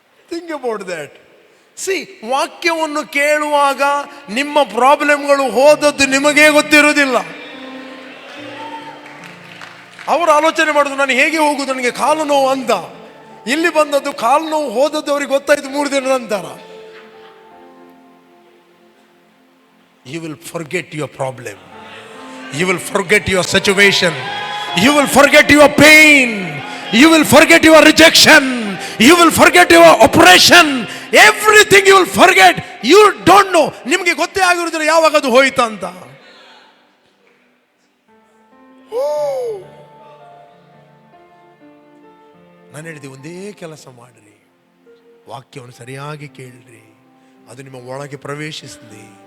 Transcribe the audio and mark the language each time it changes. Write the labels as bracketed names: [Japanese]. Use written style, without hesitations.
[English] Think about that. [Kannada] ವಾಕ್ಯವನ್ನು ಕೇಳುವಾಗ ನಿಮ್ಮ ಪ್ರಾಬ್ಲಮ್ಗಳು ಹೋದದ್ದು ನಿಮಗೇ ಗೊತ್ತಿರುವುದಿಲ್ಲ. ಅವರು ಆಲೋಚನೆ ಮಾಡುದು ನಾನು ಹೇಗೆ ಹೋಗುದು, ನನಗೆ ಕಾಲು ನೋವು ಅಂತ. ಇಲ್ಲಿ ಬಂದದ್ದು ಕಾಲು ನೋವು ಹೋದದ್ದು ಅವರಿಗೆ ಗೊತ್ತಾಯ್ತು 3 ದಿನದ ನಂತರ. [English] You will forget your problem. You will forget your situation. You will forget your pain. You will forget your rejection. You will forget your oppression. Everything you will forget. You don't know. [Kannada] ನಿಮಗೆ ಗೊತ್ತೇ ಆಗಿರುವುದಿಲ್ಲ ಯಾವಾಗ ಅದು ಹೋಯ್ತು ಅಂತ. ನಾನು ಹೇಳಿದೆ, ಒಂದೇ ಕೆಲಸ ಮಾಡ್ರಿ, ವಾಕ್ಯವನ್ನು ಸರಿಯಾಗಿ ಕೇಳ್ರಿ, ಅದು ನಿಮ್ಮ ಒಳಗೆ ಪ್ರವೇಶಿಸಲಿ.